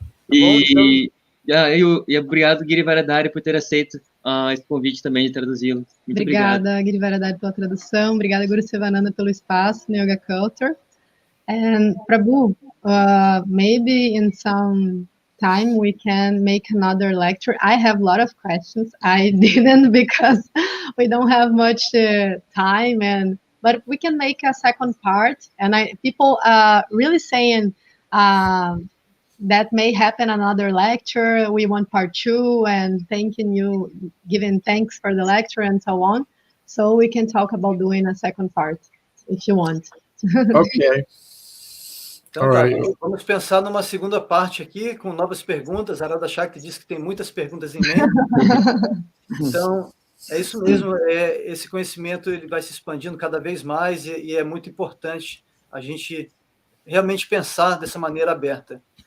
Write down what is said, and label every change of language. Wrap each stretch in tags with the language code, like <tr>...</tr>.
<pt>E obrigado, Giri Varadari, por ter aceito esse convite também de traduzi-lo. Muito Obrigada, Giri Varadari, pela tradução. Obrigada, Guru Sivananda, pelo espaço no Yoga Culture.</pt> <en>And Prabhu, maybe in some time we can make another lecture. I have a lot of questions. I didn't because we don't have much time, but we can make a second part. And people are really saying that may happen another lecture. We want part 2 and thanking you, giving thanks for the lecture and so on. So we can talk about doing a second part if you want. Okay.</en> <pt>Então, tá, vamos pensar numa segunda parte aqui, com novas perguntas. A Radha Shakti disse que tem muitas perguntas em mente. Então, é isso mesmo, esse conhecimento ele vai se expandindo cada vez mais e é muito importante a gente realmente pensar dessa maneira aberta.</pt>